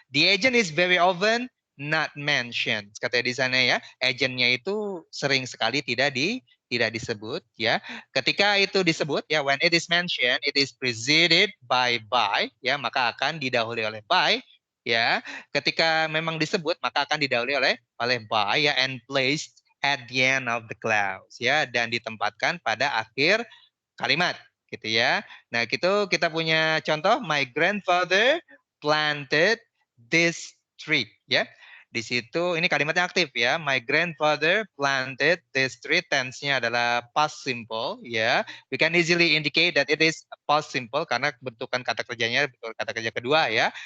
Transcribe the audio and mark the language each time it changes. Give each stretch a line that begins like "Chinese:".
English: The agent is very often not mentioned.
Indonesian: Katanya di sana ya, agentnya itu sering sekali tidak disebut ya. Ketika itu disebut ya,
English: when it is mentioned, it is preceded by
Indonesian: ya, maka akan didahului oleh by ya. Ketika memang disebut maka akan didahului oleh by ya,
English: and placed at the end of the clause
Indonesian: ya, dan ditempatkan pada akhir kalimat gitu ya. Nah, gitu kita punya contoh,
English: my grandfather planted this tree
Indonesian: ya. di situ ini kalimatnya aktif ya.
English: My grandfather planted this tree.
Indonesian: Tense-nya adalah past simple ya.
English: We can easily indicate that it is past simple
Indonesian: karena bentukan kata kerjanya bentukan kata kerja kedua ya.